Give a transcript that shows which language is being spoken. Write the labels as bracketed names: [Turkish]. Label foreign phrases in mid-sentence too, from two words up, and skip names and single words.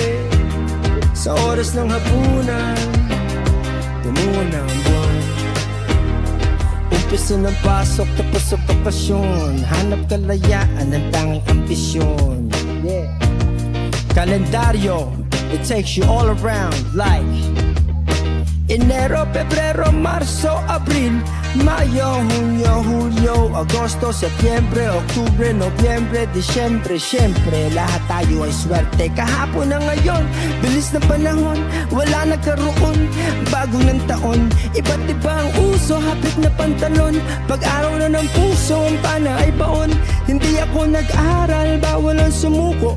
[Filipino] Sa oras ng hapunan, tumungaw na ang buwan. Umpisa ng pasok, tapos sa bakasyon. Hanap kalayaan, ang tanging ambisyon. Yeah. Kalendaryo, [English] it takes you all around like [Filipino] Enero, Pebrero, Marzo, Abril, Mayo, Junio, Julio, Agosto, Septiembre, Oktubre, Nobyembre, Disyembre. Siyempre, lahat tayo ay swerte. Kahapon na ngayon, bilis na panahon, wala nagkaroon. Bago ng taon, iba't iba ang uso, hapit na pantalon. Pag-araw na ng puso, ang pana ay baon. Hindi ako nag-aral, bawal ang sumuko.